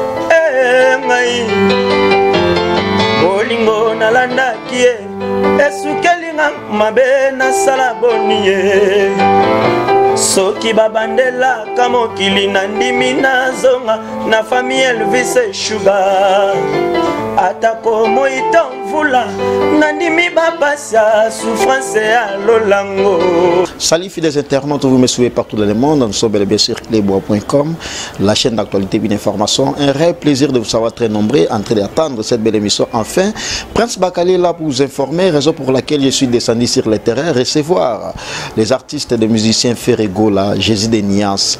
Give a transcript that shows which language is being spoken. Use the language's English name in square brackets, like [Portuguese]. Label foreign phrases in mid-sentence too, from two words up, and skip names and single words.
[Lingala] Eh, ngai bolingo nalandaki ye, esukeli nga mabe nasala boni ye. Soki babandelaka mokili, nandimi nazonga na famille Elvis Sugar. Atako moita mvula, nandimi bapasi ya souffrance ya lolango. [French] Salut fidèles internautes, vous me suivez partout dans le monde. Nous sommes bel et bien sur clé bois point com, la chaîne d'actualité et d'information. Un réel plaisir de vous savoir très nombreux en train d'attendre cette belle émission. Enfin, Prince Bakali est là pour vous informer, raison pour laquelle je suis descendu sur le terrain, recevoir les artistes et les musiciens Ferregola, Jésus des Nias.